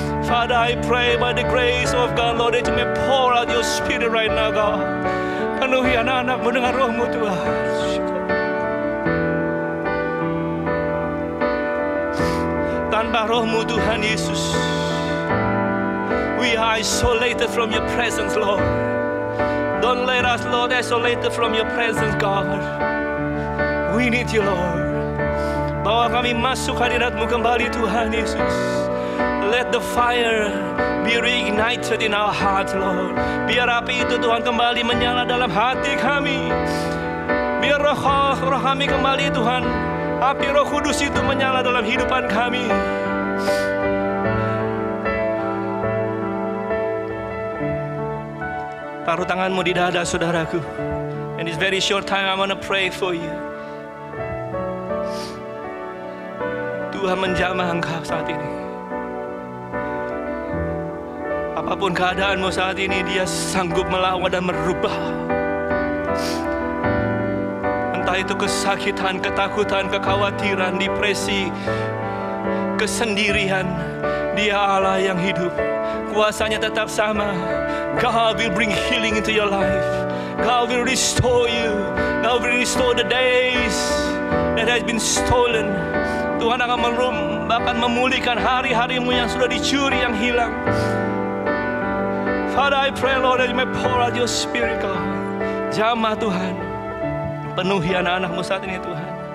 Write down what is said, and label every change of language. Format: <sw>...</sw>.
<en>Father, I pray by the grace of God, Lord, that you may pour out your Spirit right now, God.</en> <id>Penuhi anak-anak-Mu dengan Roh-Mu, Tuhan. Tanpa Roh-Mu, Tuhan Yesus,</id> <en>we are isolated from your presence, Lord. Don't let us, Lord, isolated from your presence, God. We need you, Lord.</en> <id>Bawa kami masuk hadirat-Mu kembali, Tuhan Yesus.</id> <en>Let the fire be reignited in our hearts, Lord.</en> <id>Biar api itu, Tuhan, kembali menyala dalam hati kami. Biar roh kami kembali, Tuhan. Api Roh Kudus itu menyala dalam hidupan kami. Taruh tanganmu di dada saudaraku.</id> <en>In this very short time I want to pray for you.</en> <id>Tuhan menjamah engkau saat ini. Apapun keadaanmu saat ini, Dia sanggup melawan dan merubah. Entah itu kesakitan, ketakutan, kekhawatiran, depresi, kesendirian, Dia Allah yang hidup. Kuasanya tetap sama.</id> <en>God will bring healing into your life. God will restore you. God will restore the days that has been stolen.</en> <id>Tuhan akan bahkan memulihkan hari-harimu yang sudah dicuri, yang hilang.</id> <en>Father, I pray, Lord, that you may pour out your Spirit, God.</en> <id>Jamah, Tuhan. Penuhi anak-anak-Mu saat ini, Tuhan.</id>